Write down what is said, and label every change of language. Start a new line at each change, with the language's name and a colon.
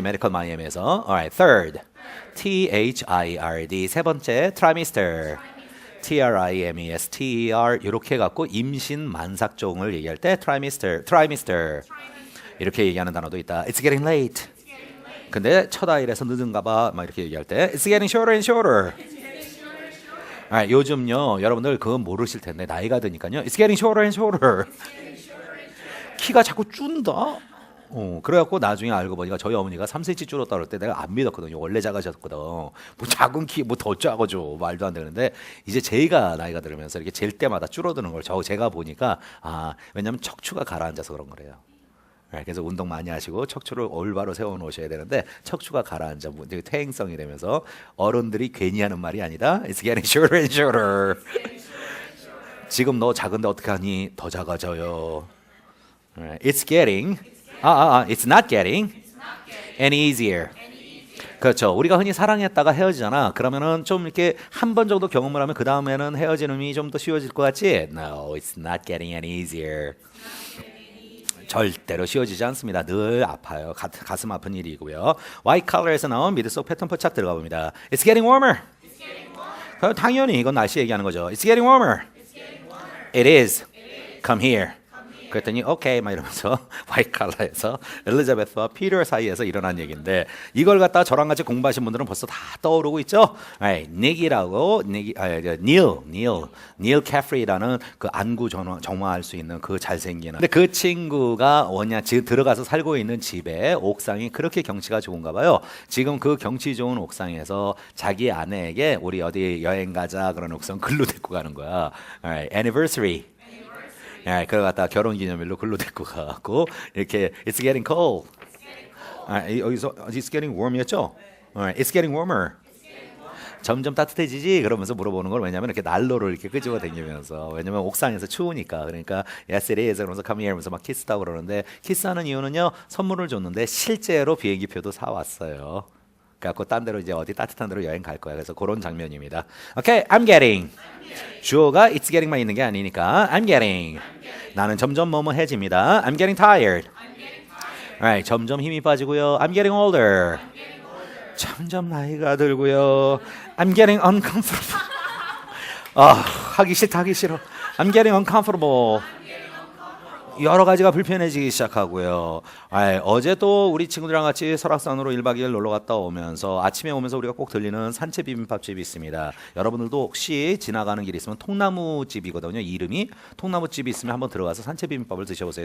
English: 메디컬 마이애미에서. Alright, third. T-H-I-R-D.
Korean: 세 번째, trimester.
English: T-R-I-M-E-S-T-E-R.
Korean: 이렇게 갖고 임신 만삭종을 얘기할 때 trimester. 이렇게 얘기하는 단어도 있다.
English: It's getting late.
Korean: 근데 첫 아이라서 늦은가 봐. 막 이렇게 얘기할 때
English: It's getting shorter and shorter.
Korean: 요즘요 여러분들 그거 모르실 텐데 나이가 드니까요
English: It's getting shorter and shorter.
Korean: 키가 자꾸 준다. 그래갖고 나중에 알고 보니까 저희 어머니가 3cm 줄었다 그럴 때 내가 안 믿었거든요. 원래 작아졌거든. 뭐 작은 키 뭐 더 작아져 말도 안 되는데 이제 제가 나이가 들으면서 이렇게 잴 때마다 줄어드는 걸 제가 보니까 왜냐면 척추가 가라앉아서 그런 거래요. 그래서 운동 많이 하시고 척추를 올바로 세워 놓으셔야 되는데 척추가 가라앉아 퇴행성이 되면서 어른들이 괜히 하는 말이 아니다.
English: It's getting shorter and shorter.
Korean: 지금 너 작은데 어떻게 하니? 더 작아져요.
English: It's getting It's not getting any easier.
Korean: 그렇죠. 우리가 흔히 사랑했다가 헤어지잖아. 그러면은 좀 이렇게 한 번 정도 경험을 하면 그 다음에는 헤어지는 좀 더 쉬워질 것 같지?
English: No, it's not getting any easier.
Korean: 절대로 쉬워지지 않습니다. 늘 아파요. 가슴 아픈 일이고요. White collar에서 나온 미드 속 패턴 포착 들어가 봅니다.
English: It's getting warmer.
Korean: 당연히 이건 날씨 얘기하는 거죠.
English: It's getting warmer. It is. Come here.
Korean: 그랬더니 오케이 막 이러면서 화이트 칼라에서 엘리자베스와 피터 사이에서 일어난 얘기인데 이걸 갖다 저랑 같이 공부하신 분들은 벌써 다 떠오르고 있죠. 닉이라고 닐 캐프리라는 그 안구 정화할 수 있는 그 잘생긴 근데 그 친구가 지금 들어가서 살고 있는 집에 옥상이 그렇게 경치가 좋은가 봐요. 지금 그 경치 좋은 옥상에서 자기 아내에게 우리 어디 여행 가자 그런 옥상 글로 데리고 가는 거야.
English: Anniversary.
Korean: 그걸 갖다 결혼기념일로 글로 데리고 가고 이렇게
English: It's getting cold.
Korean: 여기서 It's getting warm이었죠?
English: It's getting warmer.
Korean: 점점 따뜻해지지? 그러면서 물어보는 걸 왜냐면 이렇게 난로를 이렇게 끄집어 당기면서 왜냐면 옥상에서 추우니까 그러니까
English: Yes it is
Korean: 그러면서 come here 하면서 막 키스하고 그러는데 키스하는 이유는요 선물을 줬는데 실제로 비행기표도 사왔어요. 그래갖고 딴 데로 이제 어디 따뜻한 데로 여행 갈 거야. 그래서 그런 장면입니다.
English: Okay, I'm getting.
Korean: 주어가 it's getting만 있는 게 아니니까 I'm getting. 나는 점점 뭐뭐해집니다.
English: I'm getting tired.
Korean: Right, 점점 힘이 빠지고요.
English: I'm getting older.
Korean: 점점 나이가 들고요. I'm getting uncomfortable. 하기 싫다 하기 싫어.
English: I'm getting uncomfortable.
Korean: 여러 가지가 불편해지기 시작하고요. 어제 또 우리 친구들이랑 같이 설악산으로 1박 2일 놀러 갔다 오면서 아침에 오면서 우리가 꼭 들리는 산채 비빔밥집이 있습니다. 여러분들도 혹시 지나가는 길이 있으면 통나무집이거든요. 이름이 통나무집이 있으면 한번 들어가서 산채 비빔밥을 드셔보세요.